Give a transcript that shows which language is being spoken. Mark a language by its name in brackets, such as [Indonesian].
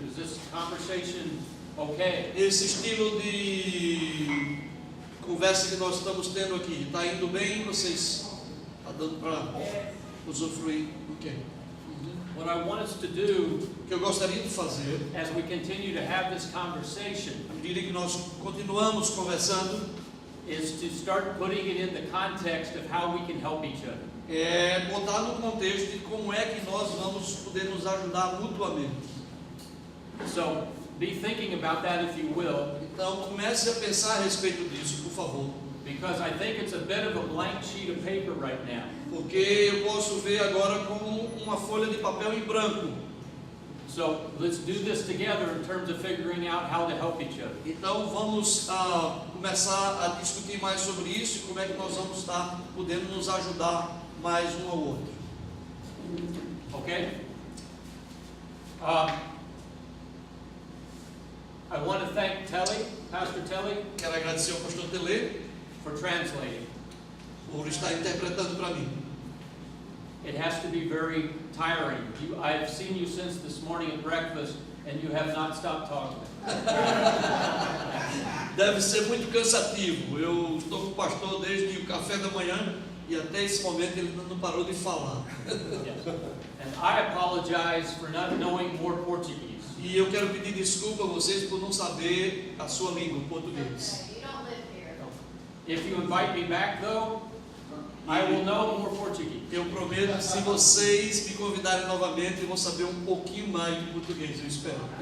[English] Is this conversation okay? [Portuguese] Esse estilo de conversa que nós estamos tendo aqui, está indo bem? Vocês está dando para usufruir? [English] Ok. What I want us to do, [Portuguese] O que eu gostaria de fazer, [English] as we continue to have this conversation, [Portuguese] à medida que nós continuamos conversando, [English] is to start putting it in the context of how we can help each other. [Portuguese] é botar no contexto de como é que nós vamos poder nos ajudar mutuamente. [English] So be thinking about that if you will, [Portuguese] Então comece a pensar a respeito disso, por favor, [English] because I think it's a bit of a blank sheet of paper right now. [Portuguese] porque eu posso ver agora como uma folha de papel em branco. [English] So let's do this together in terms of figuring out how to help each other. [Portuguese] Então vamos começar a discutir mais sobre isso e como é que nós vamos estar podendo nos ajudar mais um ao outro. [English] Okay? I want to thank Telly, Pastor Telly, [Portuguese] Quero agradecer ao pastor Tele [English] for translating. [Portuguese] por estar interpretando para mim. [English] It has to be very tiring. I've seen you since this morning at breakfast, and you have not stopped talking. [Portuguese] Deve ser muito cansativo. Eu estou com o pastor desde o café da manhã e até esse momento ele não parou de falar. [English] Yes. And I apologize for not knowing more Portuguese. [Portuguese] E eu quero pedir desculpa a vocês por não saber a sua língua, o português. [English] You don't live here. If you invite me back, though, I will know more Portuguese. [Portuguese] Eu prometo que se vocês me convidarem novamente, eu vou saber um pouquinho mais de português, eu espero.